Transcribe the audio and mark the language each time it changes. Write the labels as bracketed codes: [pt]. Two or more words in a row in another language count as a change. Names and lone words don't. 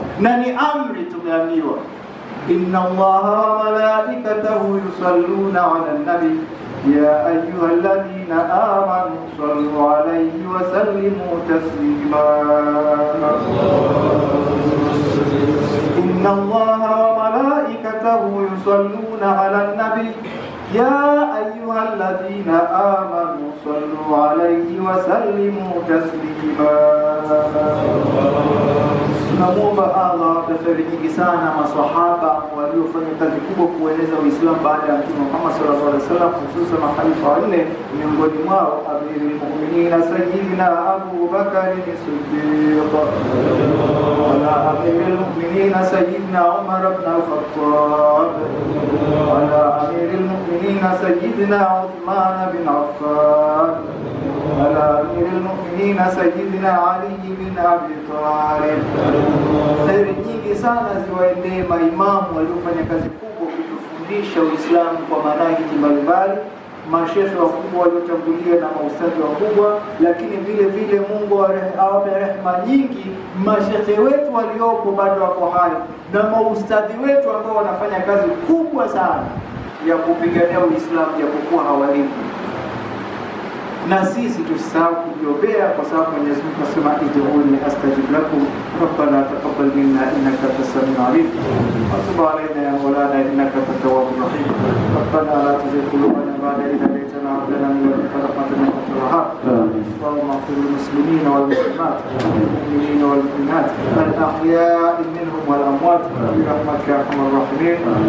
[sw] Na ni amri tumeambiwa, [ar] إن الله وملائكته يصلون على النبي يا أيها الذين آمنوا صلوا عليه وسلموا تسليما. إن الله وملائكته يصلون على النبي يا أيها الذين آمنوا صلوا عليه وسلموا تسليما. [sw] Tunamuomba Allah atafari nyingi sana maswahaba waliofanya kazi kubwa kueneza Uislamu baada ya Mtume Muhammad [ar] صلى الله عليه وسلم, [sw] hususan mahalifa wanne, miongoni mwao Amirul Mu'minin Sayyidina Abu Bakar as-Siddiq, wala Amirul Mu'minin Sayyidina Umar ibn al-Khattab, wala Amirul Mu'minin Sayyidina Uthman bin Affan, wala Amirul Mu'minin Sayyidina Ali bin Abi Talib. Kheri nyingi sana ziwaendee maimamu waliofanya kazi kubwa kutufundisha Uislamu kwa manhaji mbalimbali, mashehe wakubwa waliotangulia na maustadhi wakubwa, lakini vile vile Mungu awape rehema nyingi mashehe wetu waliopo bado wako hai na maustadhi wetu ambao wanafanya kazi kubwa sana ya kupigania Uislamu japokuwa hawalipi. Na sisi tusisahau kujiombea, kwa sababu Mwenyezi Mungu anasema [ar] ادعوني أستجب لكم ربنا تقبل منا إنك أنت السميع العليم وتب علينا يا مولانا إنك أنت التواب الرحيم ربنا لا تزغ قلوبنا بعد إذ هديتنا وهب لنا من لدنك رحمة إنك أنت الوهاب اللهم اغفر للمسلمين والمسلمات والمؤمنين والمؤمنات الأحياء منهم والأموات برحمتك يا أرحم الراحمين.